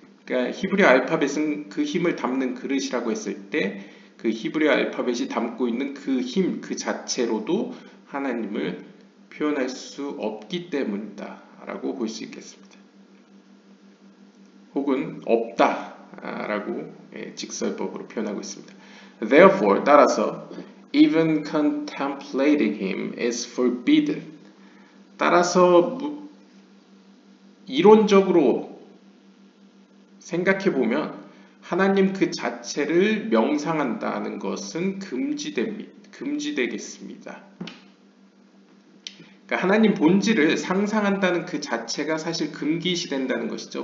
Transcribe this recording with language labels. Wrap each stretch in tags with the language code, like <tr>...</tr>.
<ko>그러니까 히브리 알파벳은 그 힘을 담는 그릇이라고 했을 때 그 히브리 알파벳이 담고 있는 그 힘, 그 자체로도 하나님을 표현할 수 없기 때문이다 라고 볼 수 있겠습니다. 혹은 없다 라고 직설법으로 표현하고 있습니다.</ko> <en>Therefore,</en> <ko>따라서</ko> <en>even contemplating him is forbidden.</en> <ko>따라서 이론적으로 생각해보면 하나님 그 자체를 명상한다는 것은 금지되겠습니다. 그러니까 하나님 본질을 상상한다는 그 자체가 사실 금기시된다는 것이죠.</ko>